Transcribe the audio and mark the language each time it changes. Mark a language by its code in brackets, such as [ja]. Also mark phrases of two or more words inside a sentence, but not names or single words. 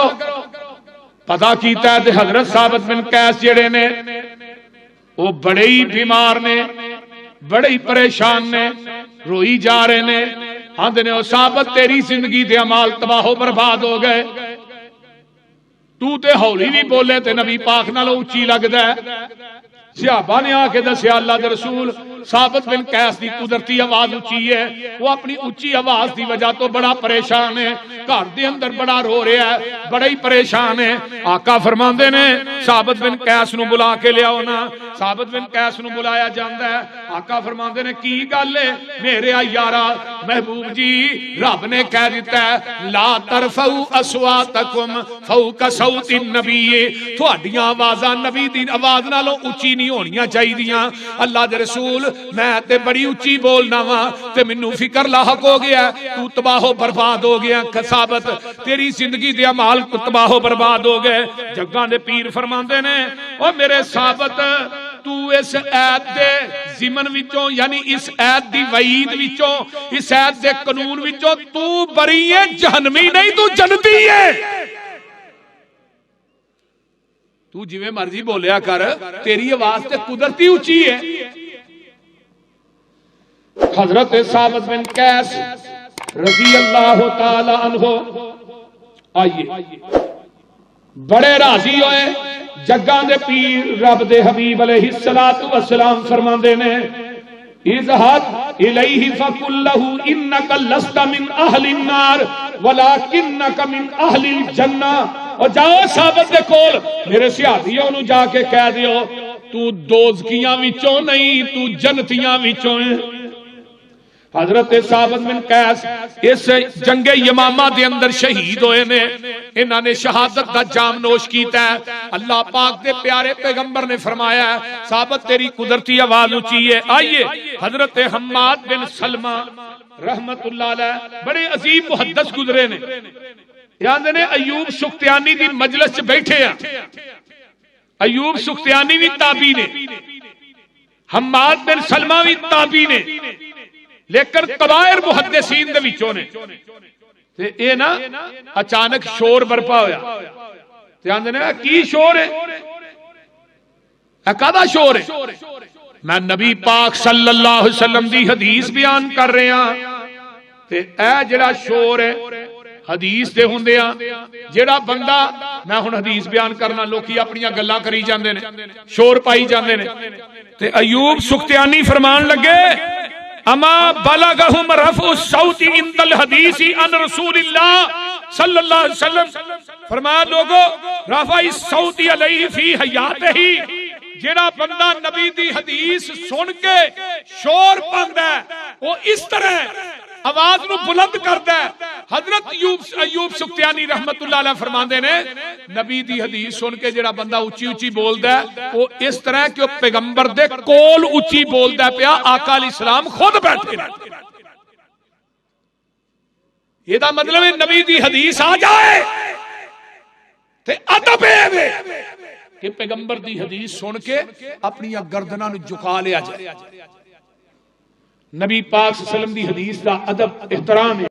[pa] پتہ کیتا ہے تے حضرت ثابت بن قیس جڑے نے وہ بڑے ہی بیمار نے, بڑے ہی پریشان نے, روئی جا رہے نے. آندے نے او ثابت تیری زندگی دے اعمال تباہ و برباد ہو گئے. تو تے ہولی بھی بولے تے نبی پاک نال اونچی لگدا ہے. صحابہ نے آ کے دسیا اللہ دے رسول ثابت بن قیس دی قدرتی آواز اونچی ہے, وہ اپنی اونچی آواز دی وجہ تو بڑا پریشان ہے, گھر دے اندر بڑا رو رہا ہے, بڑا ہی پریشان ہے. آقا فرماندے نے ثابت بن قیس نو بلا کے لیاؤ نا. ثابت بن قیس نو بلایا جاندا ہے. آقا فرماندے نے کی گل ہے میرے یارا محبوب جی, رب نے کہہ دیتا ہے [ar] لا ترفعوا اصواتکم فوق صوت النبی, [pa] تہاڈیاں آوازاں نبی دی آواز نالوں اونچی نہیں ہونیاں چاہیدیاں. اللہ دے رسول میں تے بڑی اونچی بولنا وا تے مینوں فکر لاحق ہو گیا, تو تباہ و برباد ہو گیا. ثابت تیری زندگی دے اعمال تباہ و برباد ہو گئے. جگاں دے پیر فرماندے نے او میرے ثابت تو اس ایت دے ضمن وچوں یعنی اس ایت دی وعید وچوں اس ایت دے قانون وچوں تو بری ہے, جہنمی نہیں تو جنتی ہے. تو جویں مرضی بولیا کر, تیری آواز تے قدرتی اونچی ہے. حضرت ثابت بن قیس رضی اللہ تعالی عنہ آئیے بڑے راضی ہوئے. جگاں دے پیر رب دے حبیب علیہ الصلوۃ والسلام فرماندے نے [ar] اذهب الیہ فقل له انک لست من اہل النار ولکنک من اہل الجنہ. [pa] اور جاؤ ثابت دے کول میرے صحابیوں نو جا کے کہہ دیو تو دوزکیاں وچوں نہیں تو جنتیاں وچوں ہے. حضرت ثابت بن قیس اس جنگ یمامہ دے اندر شہید ہوئے نے. انہاں نے شہادت دا جام نوش کیتا ہے. اللہ پاک دے پیارے پیغمبر نے فرمایا ہے ثابت تیری قدرتی آواز اونچی ہے. آئیے حضرت حماد بن سلمہ رحمت اللہ علیہ بڑے عظیم محدث گزرے نے. یاد نے ایوب سختیانی دی مجلس چ بیٹھے ہیں. ایوب سختیانی بھی تابعی نے, حماد بن سلمہ بھی تابعی نے, لیکن کبائر محدثین دے وچوں نے. تے اے نا اچانک شور برپا ہویا. تے آندے نے کی شور ہے, کدا شور ہے؟ میں نبی پاک صلی اللہ علیہ وسلم دی حدیث بیان کر رہا تے اے جڑا شور ہے حدیث دے ہوندیاں جڑا بندہ میں ہن حدیث بیان کرنا لوکی اپنی گلاں کری جاندے نے, شور پائی جاندے نے. تے ایوب سختیانی فرمان لگے [ar] اما بلغہم رفع الصوت عند الحدیث عن رسول اللہ صلی اللہ علیہ وسلم. [pa] فرمایا لوگو [ar] رفع الصوت علیہ فی حیاتہ, [pa] جڑا بندہ نبی دی حدیث سن کے شور پاندا ہے وہ اس طرح آواز نو بلند کردا ہے. حضرت ایوب سختیانی رحمت اللہ علیہ فرماندے نے نبی دی حدیث سن کے جڑا بندہ اونچی اونچی بولدا ہے وہ اس طرح کہ پیغمبر دے کول اونچی بولدا پیا, آقا علیہ السلام خود بیٹھے نے. یہ دا مطلب ہے نبی دی حدیث آ جائے تے ادب ہے کہ پیغمبر دی حدیث سن کے اپنی گردناں نو جھکا لیا جائے. نبی پاک صلی اللہ علیہ وسلم دی حدیث دا ادب احترام ہے.